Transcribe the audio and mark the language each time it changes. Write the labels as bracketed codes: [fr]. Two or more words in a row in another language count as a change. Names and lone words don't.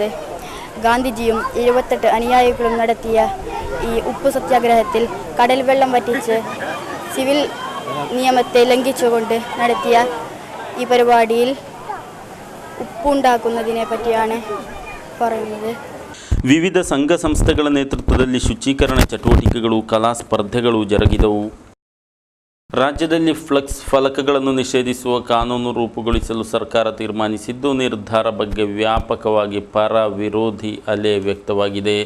[ml] ഗാന്ധിജിയും 78 അനുയായികളും നടത്തിയ ഈ ഉപ്പു സത്യാഗ്രഹത്തിൽ കടൽ വെള്ളം വറ്റിച്ച് സിവിൽ നിയമത്തെ ലംഘിച്ചുകൊണ്ട് നടത്തിയ ഈ പരിപാടിയിൽ ഉപ്പുണ്ടാക്കുന്നതിനെ പറ്റിയാണ് പറയുന്നത്. [kn] ವಿವಿಧ ಸಂಘ ಸಂಸ್ಥೆಗಳ ನೇತೃತ್ವದಲ್ಲಿ ಶುಚೀಕರಣ ಚಟುವಟಿಕೆಗಳು, ಕಲಾ ಸ್ಪರ್ಧೆಗಳು ಜರುಗಿದವು. ರಾಜ್ಯದಲ್ಲಿ ಫ್ಲೆಕ್ಸ್ ಫಲಕಗಳನ್ನು ನಿಷೇಧಿಸುವ ಕಾನೂನು ರೂಪುಗೊಳಿಸಲು ಸರ್ಕಾರ ತೀರ್ಮಾನಿಸಿದ್ದು, ನಿರ್ಧಾರ ಬಗ್ಗೆ ವ್ಯಾಪಕವಾಗಿ ಪರ ವಿರೋಧಿ ಅಲೆ ವ್ಯಕ್ತವಾಗಿದೆ.